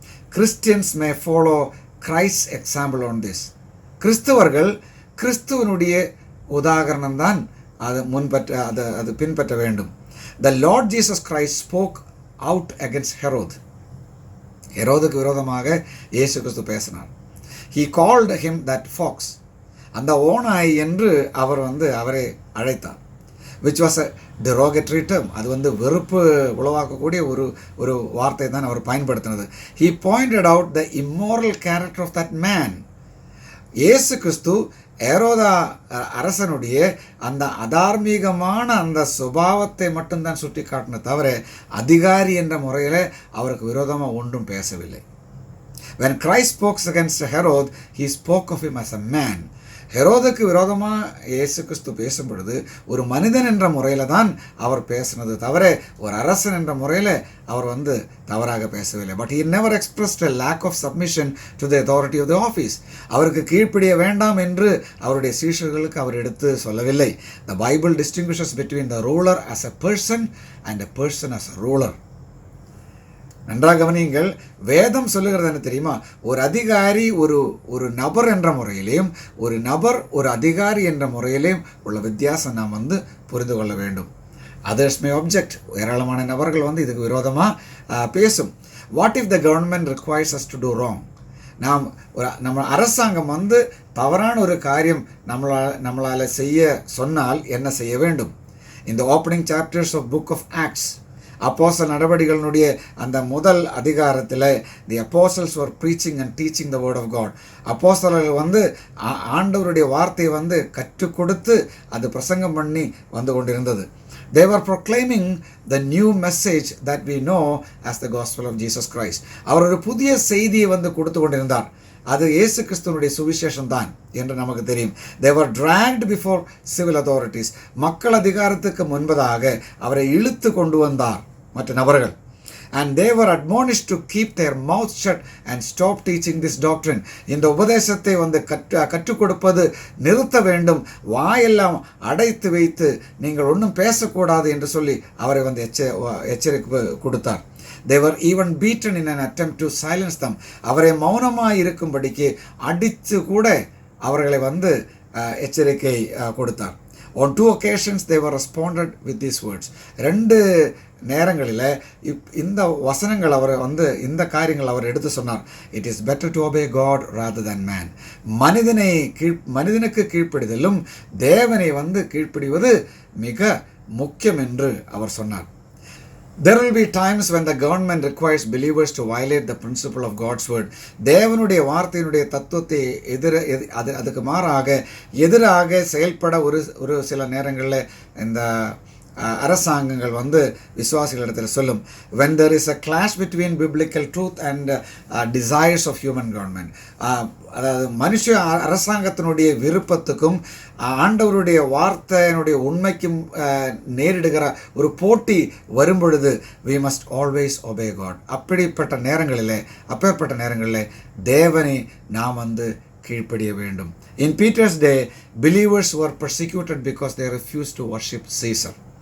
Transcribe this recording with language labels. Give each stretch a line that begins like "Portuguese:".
English: Christians may follow Christ's example on this.
Tamil: கிறிஸ்தவர்கள் கிறிஸ்துவனுடைய உதாரணம் தான் அது பின்பற்ற வேண்டும்.
English: The Lord Jesus Christ spoke out against Herod.
Tamil: ஹெரோதுக்கு விரோதமாக இயேசு கிறிஸ்து பேசினார்.
English: He called him that fox.
Tamil: அந்த ஓநாய் என்று அவர் அவரை அழைத்தார்.
English: Which was a derogatory term.
Tamil: அது வெறுப்பு உளவாக்கக்கூடிய ஒரு வார்த்தை தான் அவர் பயன்படுத்தினது.
English: He pointed out the immoral character of that man.
Tamil: இயேசு கிறிஸ்து ஏரோதா அரசனுடைய அந்த அதார்மீகமான அந்த சுபாவத்தை மட்டும்தான் சுட்டி காட்டின தவிர அதிகாரி என்ற முறையில் அவருக்கு விரோதமாக ஒன்றும் பேசவில்லை.
English: When Christ spoke against Herod, he spoke of him as a man.
Tamil: ஹெரோதுக்கு விரோதமாக இயேசு கிறிஸ்து பேசும் பொழுது ஒரு மனிதன் என்ற முறையில் தான் அவர் பேசினது தவிர ஒரு அரசன் என்ற முறையில் அவர் தவறாக பேசவில்லை.
English: But he never expressed a lack of submission to the authority of the office.
Tamil: அவருக்கு கீழ்ப்படிய வேண்டாம் என்று அவருடைய சீஷர்களுக்கு அவர் எடுத்து சொல்லவில்லை.
English: The Bible distinguishes between the ruler as a person and a person as a ruler.
Tamil: நன்றாக கவனியுங்கள். வேதம் சொல்லுகிறது என்ன தெரியுமா? ஒரு அதிகாரி ஒரு நபர் என்ற முறையிலையும் ஒரு நபர் ஒரு அதிகாரி என்ற முறையிலையும் உள்ள வித்தியாசம் நாம் புரிந்து கொள்ள வேண்டும்.
English: Others may object.
Tamil: ஏராளமான நபர்கள் இதுக்கு விரோதமாக பேசும்.
English: What if the government requires us to do wrong?
Tamil: நம்ம அரசாங்கம் தவறான ஒரு காரியம் நம்மளால் செய்ய சொன்னால் என்ன செய்ய வேண்டும்?
English: இந்த opening chapters of book of Acts,
Tamil: அப்போஸ்தலர் நடவடிக்கைகளுடைய அந்த முதல் அதிகாரத்தில்
English: The apostles were preaching and teaching the word of God.
Tamil: அப்போஸ்தலர்கள் ஆண்டவருடைய வார்த்தையை கற்றுக் கொடுத்து அது பிரசங்கம் பண்ணி கொண்டிருந்தது.
English: They were proclaiming the new message that we know as the gospel of Jesus Christ.
Tamil: அவர் ஒரு புதிய செய்தியை கொடுத்து கொண்டிருந்தார். அது இயேசு கிறிஸ்துவனுடைய சுவிசேஷம் தான் என்று நமக்கு தெரியும்.
English: They were dragged before civil authorities.
Tamil: மக்கள் அதிகாரத்துக்கு முன்பதாக அவரை இழுத்து கொண்டு வந்தார் மற்ற நபர்கள்.
English: And they were admonished to keep their mouth shut and stop teaching this doctrine.
Tamil: இந்த உபதேசத்தை கற்றுக் கொடுப்பது நிறுத்த வேண்டும், வாயெல்லாம் அடைத்து வைத்து நீங்கள் ஒன்றும் பேசக்கூடாது என்று சொல்லி அவரை எச்சரிக்கை கொடுத்தார்.
English: They were even beaten in an attempt to silence them.
Tamil: அவரை மௌனமாக இருக்கும்படிக்கு அடித்து கூட அவர்களை எச்சரிக்கை கொடுத்தார்.
English: On 2 occasions they were responded with these words.
Tamil: 2 நேரங்களில் இந்த வசனங்கள் அவர் இந்த காரியங்கள் அவர் எடுத்து சொன்னார்.
English: It is better to obey God rather than man.
Tamil: மனிதனுக்கு கீழ்ப்படிதலும் தேவனை கீழ்ப்படிவது மிக முக்கியம் என்று அவர் சொன்னார்.
English: There will be times when the government requires believers to violate the principle of God's word.
Tamil: தேவனுடைய வார்த்தையினுடைய தத்துவத்தை அதுக்கு மாறாக எதிராக செயல்பட ஒரு சில நேரங்களில் இந்த அரசாங்கங்கள் விசுவாசிகளிடத்தில் சொல்லும்.
English: When there is a clash between biblical truth and desires of human government,
Tamil: அதாவது மனுஷ அரசாங்கத்தினுடைய விருப்பத்துக்கும் ஆண்டவருடைய வார்த்தையினுடைய உண்மைக்கும் நேரிடுகிற ஒரு போட்டி வரும்பொழுது
English: we must always obey God.
Tamil: அப்பேற்பட்ட நேரங்களில் தேவனை நாம் கீழ்ப்படிய வேண்டும்.
English: In Peter's day, believers were persecuted because they refused to worship Caesar.